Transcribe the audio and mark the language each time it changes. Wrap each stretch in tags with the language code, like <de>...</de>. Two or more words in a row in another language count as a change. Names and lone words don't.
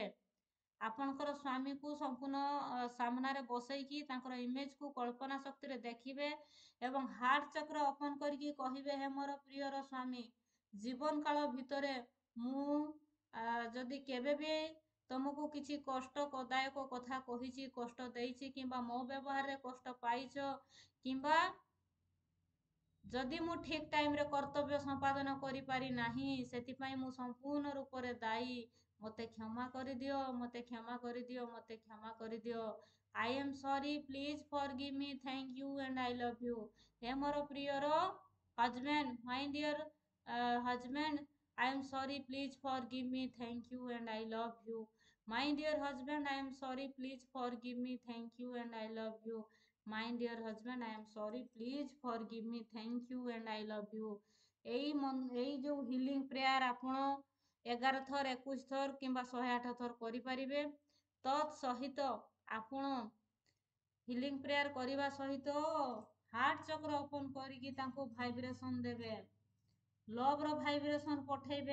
<or>ଆପଣଙ୍କର ସ୍ୱାମୀକୁ ସମ୍ପୂର୍ଣ୍ଣ ସାମ୍ନାରେ ବସେଇକି ତାଙ୍କର ଇମେଜକୁ କଳ୍ପନା ଶକ୍ତିରେ ଦେଖିବେ ଏବଂ ହାର୍ଟ ଚକ୍ର ଓପନ୍ କରିକି କହିବେ, ହେ ମୋର ପ୍ରିୟର ସ୍ୱାମୀ, ଜୀବନ କାଳ ଭିତରେ ମୁଁ ଯଦି କେବେ ବି ତମକୁ କିଛି କଷ୍ଟଦାୟକ କଥା କହିଛି, କଷ୍ଟ ଦେଇଛି, କିମ୍ବା ମୋ ବ୍ୟବହାରରେ କଷ୍ଟ ପାଇଛ, କିମ୍ବା ଯଦି ମୁଁ ଠିକ୍ ଟାଇମ୍ରେ କର୍ତ୍ତବ୍ୟ ସମ୍ପାଦନ କରିପାରି ନାହିଁ, ସେଥିପାଇଁ ମୁଁ ସମ୍ପୂର୍ଣ୍ଣ ରୂପରେ ଦାୟୀ। ମୋତେ କ୍ଷମା କରିଦିଅ, ମୋତେ କ୍ଷମା କରିଦିଅ, ମୋତେ କ୍ଷମା କରିଦିଅ।</or> <en>I am sorry, please forgive me, thank you and I love you.</en> <or>ହେ ମୋର ପ୍ରିୟର ହଜବେଣ୍ଡ,</or> <en>my dear husband, I am sorry, please forgive me, thank you and I love you. My dear husband, I am sorry, please forgive me, thank you and I love you. My dear husband, I am sorry, please forgive me, thank you and I love you.</en> <or>ଏଇ ଯେଉଁ</or> <en>healing prayer</en> <or>ଆପଣ 11 ଥର, 21 ଥର କିମ୍ବା 108 ଥର କରିପାରିବେ। ତତ୍ ସହିତ ଆପଣ</or> <en>healing prayer</en> <or>କରିବା ସହିତ ହାର୍ଟ ଚକ୍ର ଓପନ୍ କରିକି ତାଙ୍କୁ ଭାଇବ୍ରେସନ୍ ଦେବେ, ଲଭ୍ର ଭାଇବ୍ରେସନ୍ ପଠେଇବେ।</or>